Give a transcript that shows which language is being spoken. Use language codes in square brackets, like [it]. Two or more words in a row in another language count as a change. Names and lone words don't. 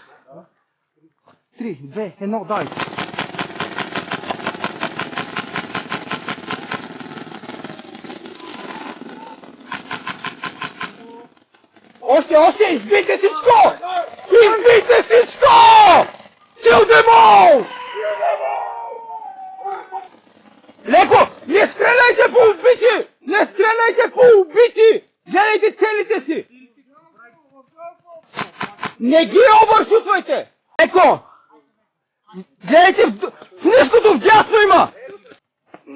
[bg] 3, 2, 1, дай! Още! Избийте всичко! Избийте всичко! [en] Kill them all! [bg] Леко! Не стреляйте по убити! Не стреляйте по убити! Гледайте целите си! Не ги обършутвайте! Леко! Гледайте в ниското вдясно има!